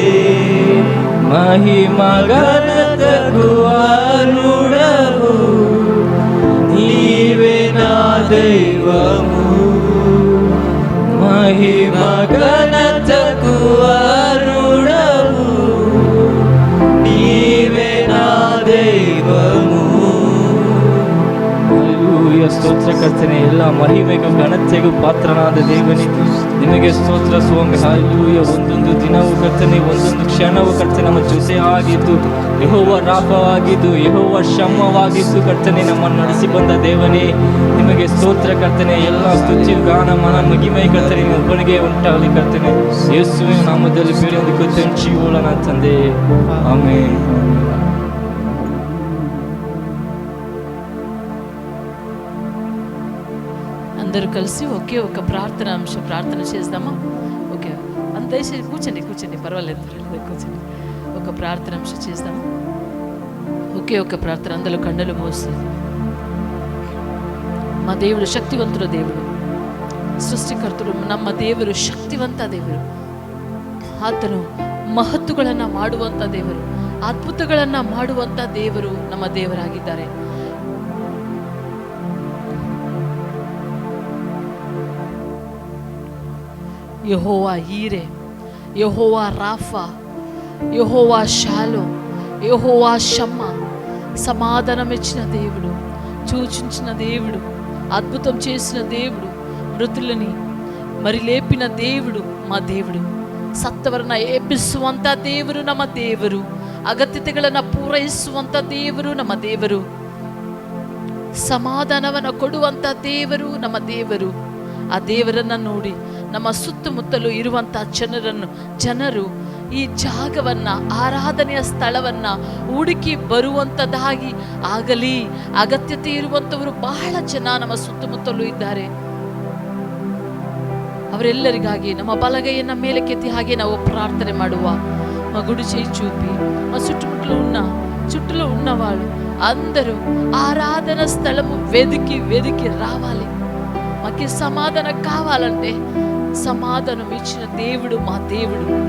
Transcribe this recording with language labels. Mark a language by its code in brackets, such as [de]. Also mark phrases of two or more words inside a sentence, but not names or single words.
[te] మహిమ ఘనతకు అరుడవు, నీవే నా దైవము. మహిమ ఘనతకు అరుడవు, నీవే నా దైవము. [kn] ಹಲ್ಲೆಲೂಯಾ. ಸ್ತೋತ್ರ ಕರ್ತನೆ, ಎಲ್ಲ ಮಹಿಮೆಗೂ ಘನತೆಗೂ ಪಾತ್ರನಾದ ದೇವನೇ ನಿಮಗೆ ಸ್ತೋತ್ರ ಸ್ವಾಮಿ. ಹಲ್ಲೆಲೂಯ. ಒಂದೊಂದು ದಿನವೂ ಕರ್ತನೆ, ಒಂದೊಂದು ಕ್ಷಣವೂ ಕರ್ತನೆ ನಮ್ಮ ಜೊತೆ ಆಗಿದ್ದು, ಯೆಹೋವ ರಾಫವಾಗಿದ್ದು, ಯೆಹೋವ ಶಮ್ಮವಾಗಿದ್ದು ಕರ್ತನೆ ನಮ್ಮನ್ನು ನಡೆಸಿ ಬಂದ ದೇವನೇ ನಿಮಗೆ ಸ್ತೋತ್ರ ಕರ್ತನೆ. ಎಲ್ಲ ಸ್ತುತಿ ಗಾನ ಮನ ಮಹಿಮೆ ಕರ್ತನೆ ನಿಮ್ಮ ಒಬ್ಬನಿಗೆ ಉಂಟಾಗಲಿ ಕರ್ತನೆ. ಯೇಸುವಿನ ನಾಮದಲ್ಲಿ ಬೇರೆ ಜೀವೋಳ ನನ್ನ ತಂದೆ, ಆಮೆನ್. [te] అందరూ కలిసి ఒకే ఒక ప్రార్థన అంశం ప్రార్థన చేద్దామా? ఓకే, అంత దయచేసి కూర్చోండి, పర్వాలేదు, కూర్చోండి. ఒక ప్రార్థన అంశం చేద్దామా? ఒకే ఒక ప్రార్థన, అందులో కన్నులు మూసి. మా దేవుడు శక్తివంతుడు దేవుడు, [kn] ಸೃಷ್ಟಿಕರ್ತರು, ನಮ್ಮ ದೇವರು ಶಕ್ತಿವಂತ ದೇವರು. ಆತನು ಮಹತ್ತುಗಳನ್ನು ಮಾಡುವಂಥ ದೇವರು, ಅದ್ಭುತಗಳನ್ನು ಮಾಡುವಂಥ ದೇವರು ನಮ್ಮ ದೇವರಾಗಿದ್ದಾರೆ. ಯೆಹೋವಾ ಈರೆ, ಯೆಹೋವಾ ರಾಫಾ, [te] యెహోవా షాలో, యెహోవా షమ్మ, సమాధానం ఇచ్చిన దేవుడు, సూచించిన దేవుడు, అద్భుతం చేసిన దేవుడు, మృతులని మరి లేపిన దేవుడు మా ದೇವರು. [kn] ಸತ್ತವರನ್ನ ಎಬ್ಬಿಸುವಂಥ ದೇವರು ನಮ್ಮ ದೇವರು. ಅಗತ್ಯತೆಗಳನ್ನು ಪೂರೈಸುವಂಥ ದೇವರು ನಮ್ಮ ದೇವರು. ಸಮಾಧಾನವನ್ನು ಕೊಡುವಂಥ ದೇವರು ನಮ್ಮ ದೇವರು. ಆ ದೇವರನ್ನ ನೋಡಿ ನಮ್ಮ ಸುತ್ತಮುತ್ತಲು ಇರುವಂಥ ಜನರು ಈ ಜಾಗವನ್ನ, ಆರಾಧನೆಯ ಸ್ಥಳವನ್ನ ಹುಡುಕಿ ಬರುವಂಥದ್ದಾಗಿ ಆಗಲಿ. ಅಗತ್ಯತೆ ಇರುವಂಥವರು ಬಹಳ ಜನ ನಮ್ಮ ಸುತ್ತಮುತ್ತಲೂ ಇದ್ದಾರೆ. ಅವರೆಲ್ಲರಿಗಾಗಿ ನಮ್ಮ ಬಲಗೈಯನ್ನ ಮೇಲೆ ಕೆತ್ತಿ ಹಾಗೆ ನಾವು ప్రార్థన ಮಾಡುవ. [te] మా గుడి చేయి చూపి మా చుట్టూలో ఉన్నవాళ్ళు అందరూ ఆరాధన స్థలము వెదికి రావాలి. మాకు సమాధానం కావాలంటే సమాధానం ఇచ్చిన దేవుడు మా దేవుడు.